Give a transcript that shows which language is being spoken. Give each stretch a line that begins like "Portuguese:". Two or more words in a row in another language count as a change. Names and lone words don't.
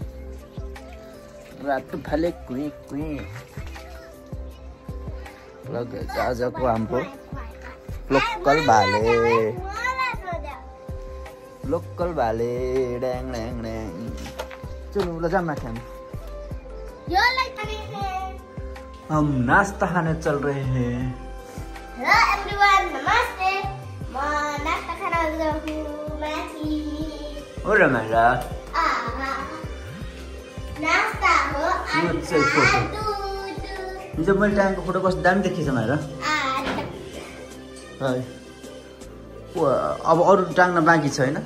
Nepali: रातो भाले क्वेङ क्वेङ। आजको हाम्रो लोकल भाले ड्याङ ड्याङ ड्याङ।
Hindi: चलो
Nepali: ल जाम माथि
Hindi: हम नाश्ता खाने चल रहे हैं।
English: Hello everyone,
Nepali: नमस्ते। म नाश्ता खान जान्छु माथि। हो र माया? नाश्ता हो हिजो मैले टाइमको फोटो कस्तो दामी देखिएछ माया? अब अरू टाङ्न बाँकी छ होइन?